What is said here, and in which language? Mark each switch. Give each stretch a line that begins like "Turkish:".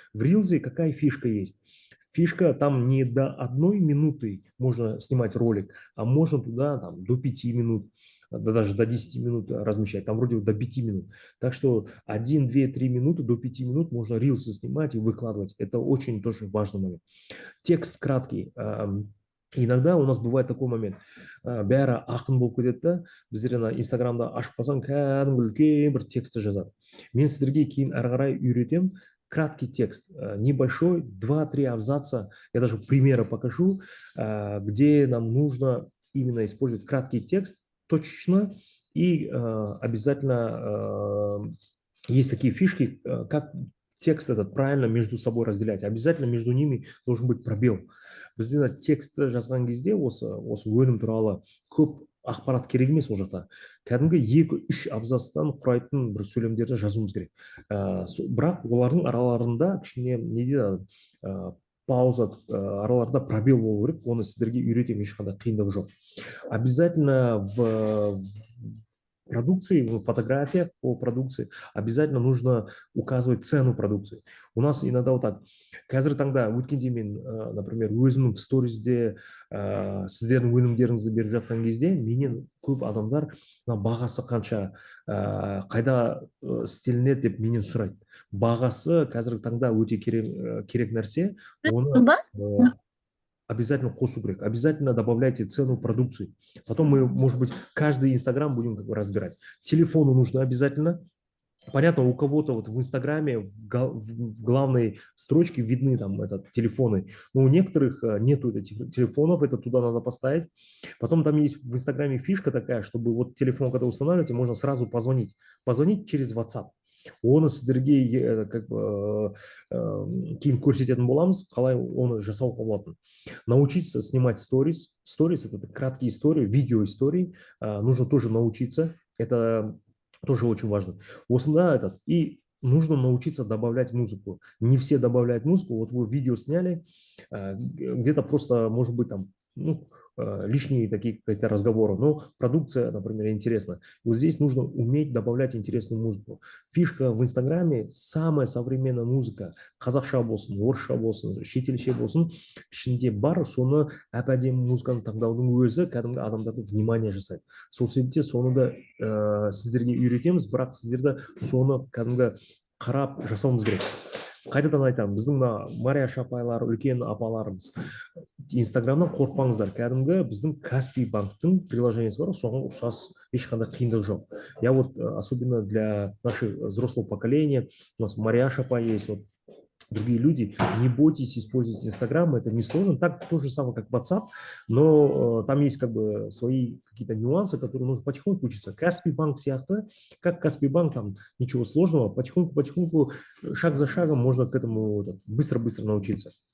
Russian: В рилзе какая фишка есть? Фишка там не до 1 минуты можно снимать ролик, а можно туда там, до 5 минут, да даже до 10 минут размещать, там вроде до 5 минут. Так что 1, 2, 3 минуты до 5 минут можно рилсы снимать и выкладывать. Это очень тоже важный момент. Текст краткий. Иногда у нас бывает такой момент.
Kazakh: Бәрі ақын болып кетеді да, біздер инстаграмда ашып қалсаң кәдімгі үлкен бір текстті жазады. Мен сіздерге кейін әрі қарай үйретемін.
Russian: Краткий текст, небольшой, 2-3 абзаца. Я даже примеры покажу, где нам нужно именно использовать краткий текст точечно и обязательно есть такие фишки, как текст этот правильно между собой разделять. Обязательно между ними должен быть пробел.
Kazakh: Бізде текстті жазған кезде осы өнім туралы көп ақпарат керек емес ол жақта. Кәдімгі 2-3 абзацтан құрайтын бір сөйлемдерді жазуымыз керек. Бірақ олардың араларында кішкене не дейді, пауза, араларында пробел болу керек. Оны сіздерге үйретемін, ешқандай қиындығы жоқ.
Russian: Обязательно в продукции, в фотографиях по продукции обязательно нужно указывать цену продукции. У нас иногда вот так.
Kazakh: Қазір таңда өткенде мен, например, өзімнің сторизде сіздердің өнімдеріңізді беріп жатқан кезде менен көп адамдар бағасы қанша, қайда істелінеді деп менен сұрайды. Бағасы қазіргі таңда өте керек нәрсе. Оны обязательно қосу керек.
Russian: Обязательно добавляйте цену продукции. Потом мы, может быть, каждый Инстаграм будем как бы разбирать. Телефону нужно обязательно. Понятно, у кого-то вот в Инстаграме в главной строчке видны там телефоны, но у некоторых нету этих телефонов, это туда надо поставить. Потом там есть в Инстаграме фишка такая, чтобы вот телефон, когда устанавливаете, можно сразу позвонить. Позвонить через WhatsApp.
Kazakh: Оны сіздерге как бы кейін көрсететін боламыз, қалай оны жасауға болатын.
Russian: Научиться снимать сторис. Сторис – это краткие истории, видео истории. Нужно тоже научиться. Это тоже очень важно. И нужно научиться добавлять музыку. Не все добавляют музыку. Вот вы видео сняли, где-то просто, может быть, там, лишние такие какие-то разговоры, но продукция, например, интересна. Вот здесь нужно уметь добавлять интересную музыку. Фишка в Инстаграме – самая современная музыка.
Kazakh: Қазақша болсын, орысша болсын, шетелше болсын, ішінде бар, соны әп-әдемі музыканы таңдаудың өзі кәдімгі адамдарды внимание жасайды. Сол себепте соны да сіздерге үйретеміз, бірақ сіздерді соны кәдімгі қарап жасауымыз керек. Қайтадан айтамын, біздің Марияша апайлар, үлкен апаларымыз, Инстаграмнан қорықпаңыздар. Кәдімгі біздің Каспий банктың приложениесі бар, соған ұқсас ешқандай қиындық жоқ.
Russian: Я вот, особенно для нашего взрослого поколения, у нас Марияша апа есть, вот другие люди, не бойтесь использовать Инстаграм, это не сложно, так то же самое, как WhatsApp, но там есть как бы свои какие-то нюансы, которые нужно потихоньку учиться.
Kazakh: Каспий банк сияқты,
Russian: как Каспий банк, там ничего сложного, потихоньку, шаг за шагом можно к этому быстро-быстро научиться.